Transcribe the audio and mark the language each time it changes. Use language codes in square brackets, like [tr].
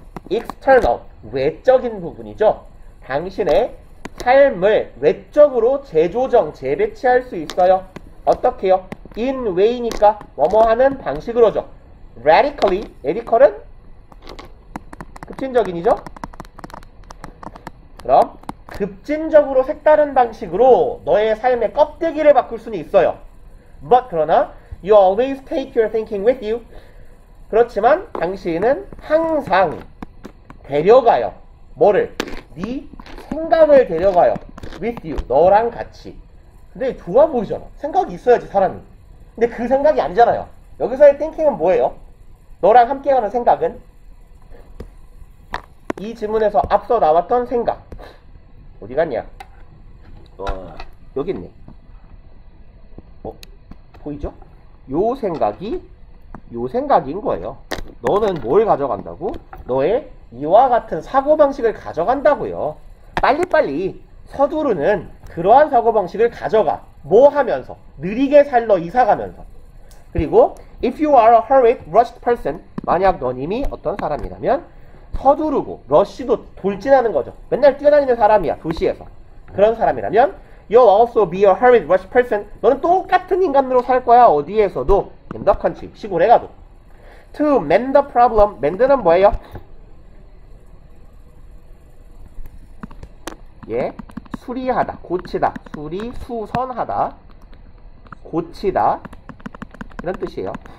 [ko] external, 외적인 부분이죠. 당신의 삶을 외적으로 재조정, 재배치할 수 있어요. 어떻게요? in way니까 뭐뭐 하는 방식으로죠. radically, radical은 급진적인이죠. 그럼 급진적으로 색다른 방식으로 너의 삶의 껍데기를 바꿀 수는 있어요. [en] But [ko] 그러나 [en] you always take your thinking with you. [ko] 그렇지만 당신은 항상 데려가요. 뭐를? 네 생각을 데려가요. [en] with you. [ko] 너랑 같이. 근데 좋아 보이잖아. 생각이 있어야지 사람이. 근데 그 생각이 아니잖아요. 여기서의 thinking은 뭐예요? 너랑 함께하는 생각은? 이 지문에서 앞서 나왔던 생각. 어디 갔냐? 여기 있네. 보이죠? 요 생각인 거예요. 너는 뭘 가져간다고? 너의 이와 같은 사고방식을 가져간다고요. 빨리빨리 서두르는 그러한 사고방식을 가져가. 뭐 하면서? 느리게 살러 이사가면서. 그리고 [en] if you are a hurried, rushed person, [ko] 만약 너님이 어떤 사람이라면 서두르고 러쉬도 돌진하는 거죠. 맨날 뛰어다니는 사람이야. 도시에서. 그런 사람이라면 [en] you'll also be a hurried, rushed person. [ko] 너는 똑같은 인간으로 살 거야. 어디에서도. [en] in the country. [ko] 시골에 가도. [en] to mend the problem. [ko] mend는 뭐예요? 예, 수리하다, 고치다. 수리, 수선하다, 고치다. 이런 뜻이에요.